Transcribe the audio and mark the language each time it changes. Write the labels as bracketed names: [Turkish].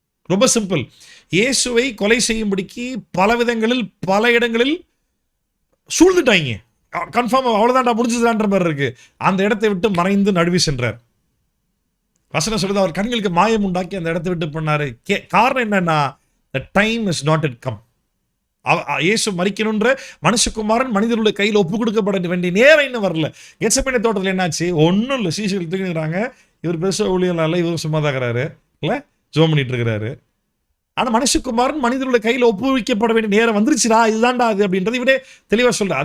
[Tamil] ரொம்ப சிம்பிள். இயேசுவை கொலை செய்யும்படிக்கு பல விதங்களில் பல இடங்களில் சூழ்ந்துட்டாங்க. கன்ஃபார்ம் அவ்வளவுதான்டா முடிஞ்சதுன்ற மாதிரி இருக்கு. அந்த இடத்தை விட்டு மறைந்து நழுவி சென்றார். வசனம் சொல்லுது, அவர் கண்களுக்கு மாயம் உண்டாக்கி அந்த இடத்தை விட்டு பண்ணாரு. காரணம் என்னன்னா, [English] the time is not yet come. [Tamil] இயேசு மரிக்கணுன்ற மனுஷகுமாரன் மனிதர்களுடைய கையில் ஒப்பு கொடுக்கப்பட வேண்டிய நேரம் இன்னும் வரல. கெத்செமனே தோட்டத்தில் என்னாச்சு? ஒன்றும் இல்லை, சீஷர்கள் தூங்கிடுறாங்க. இவர் பெருசாக ஊழியம் இல்லை, இவர் சும்மா தான் இருக்கிறாரு, இல்லை ஜோம் பண்ணிட்டு இருக்கிறாரு. ஆனால் மனுஷகுமாரன் மனிதர்களுடைய கையில் ஒப்புவிக்கப்பட வேண்டிய நேரம் வந்துருச்சுடா, இதுதான்டா அது அப்படின்றது இவரே தெளிவாக சொல்கிறார்.